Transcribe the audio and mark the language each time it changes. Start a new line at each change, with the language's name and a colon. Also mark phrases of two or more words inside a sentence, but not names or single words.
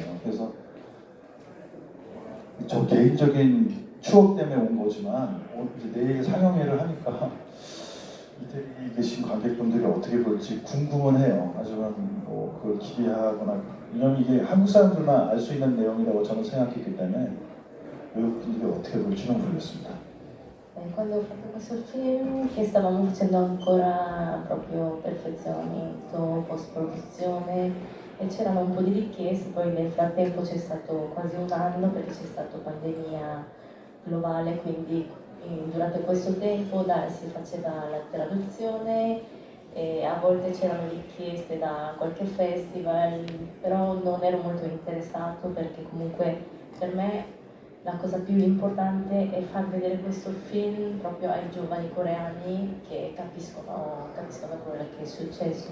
Korean: 그래서 저 개인적인 추억 때문에 온 거지만 이제 내일 상영회를 하니까 이태리 계신 관객분들이 어떻게 볼지 궁금은 해요. 하지만 뭐 그걸 기대하거나, 왜냐면 이게 한국 사람들만 알 수 있는 내용이라고 저는 생각했기 때문에 외국분들이 어떻게 볼지는 모르겠습니다.
Italian: Quando ho fatto questo film, che stavamo facendo ancora proprio perfezionamento, post-produzione e c'erano un po' di richieste, poi nel frattempo c'è stato quasi un anno perché c'è stata pandemia globale, quindi durante questo tempo si faceva la traduzione e a volte c'erano richieste da qualche festival, però non ero molto interessato perché comunque per me la cosa più importante è far vedere questo film proprio ai giovani coreani che capiscono quello che è successo.